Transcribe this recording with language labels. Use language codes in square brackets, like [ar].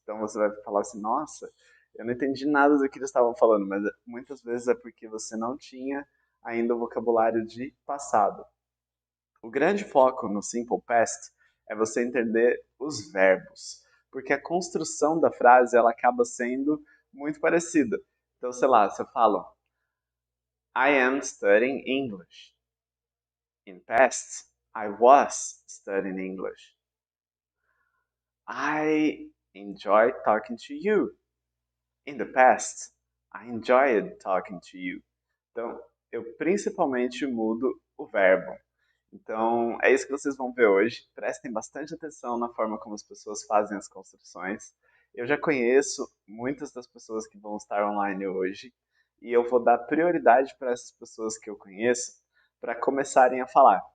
[pt] Então você vai falar assim, nossa, eu não entendi nada do que eles estavam falando, mas muitas vezes é porque você não tinha ainda o vocabulário de passado. O grande foco no Simple Past é você entender os verbos, porque a construção da frase ela acaba sendo muito parecida. Então, sei lá, você fala [en] I am studying English. In past, I was studying English. I enjoy talking to you. In the past, I enjoyed talking to you. [pt] Então, eu principalmente mudo o verbo. Então, é isso que vocês vão ver hoje. Prestem bastante atenção na forma como as pessoas fazem as construções. Eu já conheço muitas das pessoas que vão estar online hoje e eu vou dar prioridade para essas pessoas que eu conheço para começarem a falar.